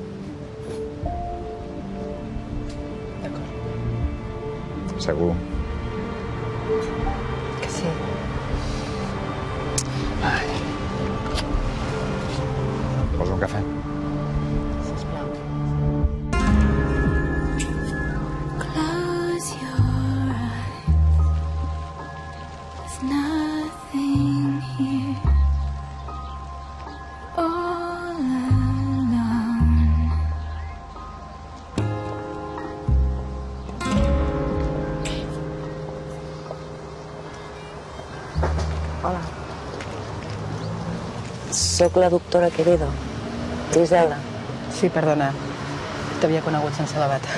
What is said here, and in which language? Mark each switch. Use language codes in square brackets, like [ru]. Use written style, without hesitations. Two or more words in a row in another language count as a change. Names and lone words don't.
[ca] D'acord. Segur. Que sí. Ai. Vols un cafè? Sisplau. [en] Close your eyes. There's nothing here. All alone. [ca] Hola. Soc la doctora Quevedo. Gisela. Sí, perdona. T'havia conegut sense la bata.